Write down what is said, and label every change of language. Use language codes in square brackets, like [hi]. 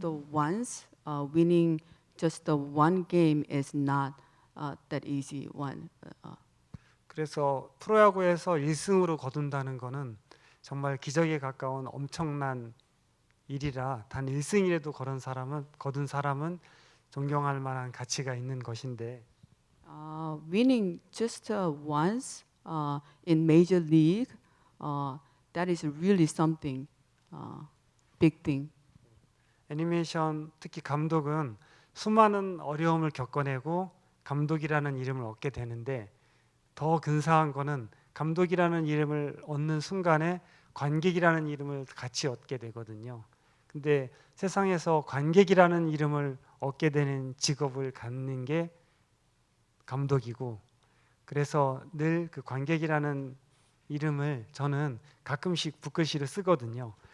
[en] the once winning just the one game is not that easy one. [ko] 그래서 프로야구에서 1승으로 거둔다는 거는 정말 기적에 가까운 엄청난 일이라 단 1승이라도 거둔 사람은 존경할 만한 가치가 있는 것인데 [en] Winning just once in major league, that is really something, big thing. [ko] 애니메이션 특히 감독은 수많은 어려움을 겪어내고 감독이라는 이름을 얻게 되는데 더 근사한 거는 감독이라는 이름을 얻는 순간에 관객이라는 이름을 같이 얻게 되거든요. 근데 세상에서 관객이라는 이름을 얻게 되는 직업을 갖는 게 감독이고 그래서 늘 그 관객이라는 이름을 저는 가끔씩 붓글씨로 쓰거든요.